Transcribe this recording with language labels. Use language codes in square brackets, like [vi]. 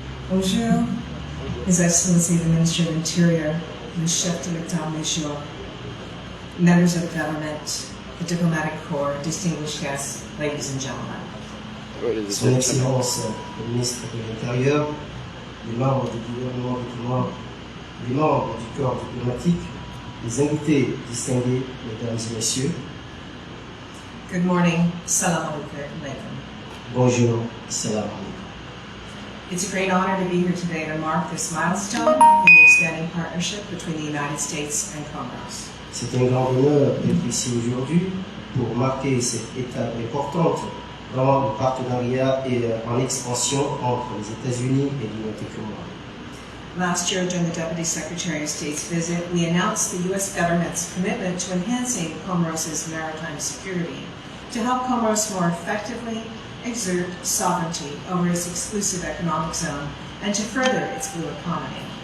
[en] Bonjour, His Excellency the Minister of Interior, the Chef de l'État-Major, members of the government, the diplomatic corps, distinguished guests, ladies and gentlemen. [fr] Son Excellence le ministre de l'Intérieur, les membres du gouvernement du Comores, les membres du corps diplomatique, les invités distingués, mesdames et messieurs. [en] Good morning, [ar] salam alaikum. [fr] Bonjour, [ar] salam alaikum. [en] It's a great honor to be here today to mark this milestone in the expanding partnership between the United States and Comoros. [fr] C'est un grand honneur d'être ici aujourd'hui pour marquer cette étape importante dans le partenariat et en expansion entre les États-Unis et l'Union Comore. [en] Last year, during the Deputy Secretary of State's visit, we announced the U.S. government's commitment to enhancing Comoros' maritime security to help Comoros more effectively exert sovereignty over its exclusive economic zone and to further its blue economy.